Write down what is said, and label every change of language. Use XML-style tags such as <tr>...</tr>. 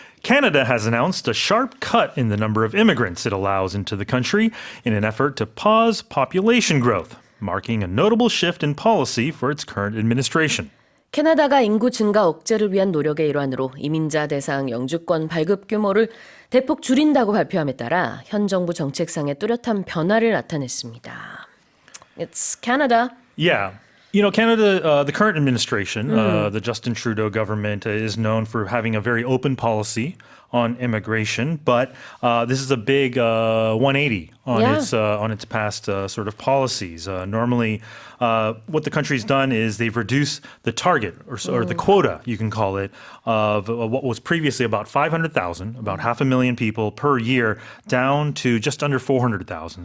<en>Canada has announced a sharp cut in the number of immigrants it allows into the country in an effort to pause population growth, marking a notable shift in policy for its current administration.</en> <ko>캐나다가 인구 증가 억제를 위한 노력의 일환으로 이민자 대상 영주권 발급 규모를 대폭 줄인다고 발표함에 따라 현 정부 정책상에 뚜렷한 변화를 나타냈습니다.</ko> <en>It's Canada. Yeah. You know, Canada, the current administration, the Justin Trudeau government, is known for having a very open policy on immigration, but this is a big 180 on its past sort of policies. Normally, what the country's done is they've reduced the target or the quota, you can call it, of what was previously about 500,000, about 500,000 people per year, down to just under 400,000.</en>